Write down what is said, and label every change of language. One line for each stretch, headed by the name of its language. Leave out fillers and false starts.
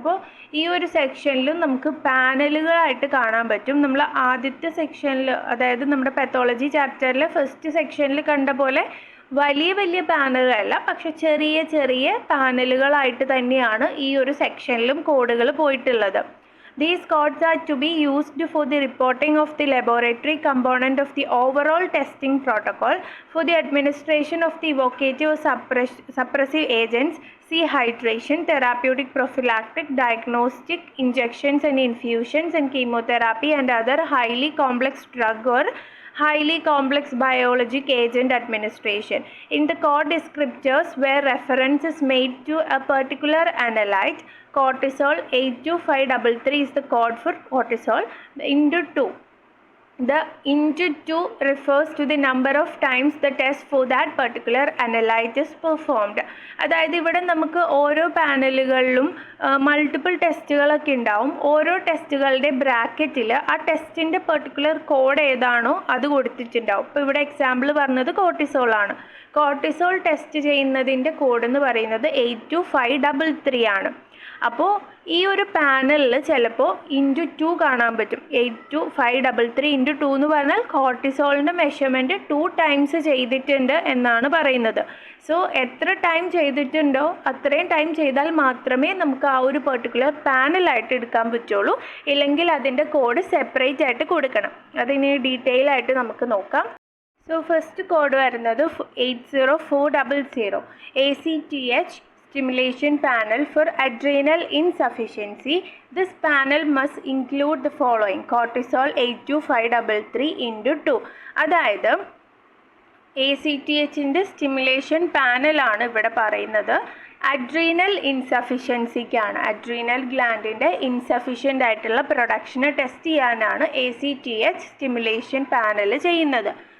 Malayalam: അപ്പോൾ ഈ ഒരു സെക്ഷനിലും നമുക്ക് പാനലുകളായിട്ട് കാണാൻ പറ്റും. നമ്മൾ ആദ്യത്തെ സെക്ഷനിൽ, അതായത് നമ്മുടെ പെത്തോളജി ചാപ്റ്ററിലെ ഫസ്റ്റ് സെക്ഷനിൽ കണ്ട പോലെ വലിയ വലിയ പാനലുകളല്ല, പക്ഷെ ചെറിയ ചെറിയ പാനലുകളായിട്ട് തന്നെയാണ് ഈ ഒരു സെക്ഷനിലും കോഡുകൾ പോയിട്ടുള്ളത്.
English: These codes are to be used for the reporting of the laboratory component of the overall testing protocol. For the administration of the evocative suppressive agents, see hydration, therapeutic, prophylactic, diagnostic, injections and infusions, and chemotherapy and other highly complex drug or highly complex biologic agent administration. In the code descriptors where reference is made to a particular analyte, cortisol 82533 is the code for cortisol. Into 2. The into 2 refers to the number of times the test for that particular analyte is performed.
Malayalam: അതായത് ഇവിടെ നമുക്ക് ഓരോ പാനലുകളിലും multiple ടെസ്റ്റുകളൊക്കെ ഉണ്ടാവും. ഓരോ ടെസ്റ്റുകളുടെ ബ്രാക്കറ്റിൽ ആ ടെസ്റ്റിൻ്റെ particular code ഏതാണോ അത് കൊടുത്തിട്ടുണ്ടാവും. ഇപ്പോൾ ഇവിടെ എക്സാമ്പിൾ പറഞ്ഞത് കോർട്ടിസോളാണ്. കോർട്ടിസോൾ ടെസ്റ്റ് ചെയ്യുന്നതിൻ്റെ കോഡ് എന്ന് പറയുന്നത് 82533 ആണ്. അപ്പോൾ ഈ ഒരു പാനലിൽ ചിലപ്പോൾ *2 കാണാൻ പറ്റും. 82533 *2 എന്ന് പറഞ്ഞാൽ കോർട്ടിസോളിൻ്റെ മെഷർമെൻറ്റ് 2 ടൈംസ് ചെയ്തിട്ടുണ്ട് എന്നാണ് പറയുന്നത്. സോ എത്ര ടൈം ചെയ്തിട്ടുണ്ടോ അത്രയും ടൈം ചെയ്താൽ മാത്രമേ നമുക്ക് ആ ഒരു പെർട്ടിക്കുലർ പാനലായിട്ട് എടുക്കാൻ പറ്റുള്ളൂ. ഇല്ലെങ്കിൽ അതിൻ്റെ കോഡ് സെപ്പറേറ്റ് ആയിട്ട് കൊടുക്കണം. അതിന് ഡീറ്റെയിൽ ആയിട്ട് നമുക്ക് നോക്കാം. സോ ഫസ്റ്റ് കോഡ് വരുന്നത്
English: 80400 ACTH stimulation panel for adrenal insufficiency. This panel must include the following: cortisol 82533 *2.
Malayalam: അതായത് ACTHൻ്റെ സ്റ്റിമുലേഷൻ പാനലാണ് ഇവിടെ പറയുന്നത്. അഡ്രീനൽ ഇൻസഫിഷ്യൻസിക്കാണ്, അഡ്രീനൽ ഗ്ലാൻഡിൻ്റെ ഇൻസഫിഷ്യൻ്റ് ആയിട്ടുള്ള പ്രൊഡക്ഷനെ ടെസ്റ്റ് ചെയ്യാനാണ് ACTH സ്റ്റിമുലേഷൻ പാനൽ ചെയ്യുന്നത്.